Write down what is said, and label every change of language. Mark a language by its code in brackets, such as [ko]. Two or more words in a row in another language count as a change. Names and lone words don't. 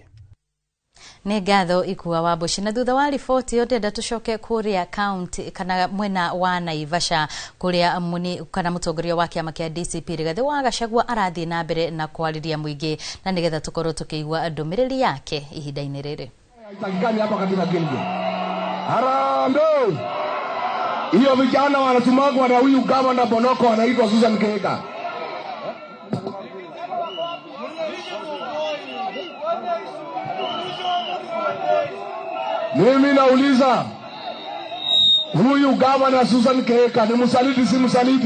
[ki] Ni ngatho Ikuwa Waboshi. Na thutha wa riboti yote ndatucoke kuria county kana mwena wa Naivasha kuria muni kana mutongoria wa kiama kia DCP Rigathi wa Gachagua arathie na mbere na kwariria muingi na nigetha tukorwo tukiigua ndumiriri yake ihinda-ini riri. [sw] Itakikani hapa katika Gilgil. Harambee! Hiyo vijana wanatumagwa na huyu gavana Bonoko anaitwa Susan Kihika. Mimi nauliza, huyu gavana Susan Kihika ni msaliti si msaliti?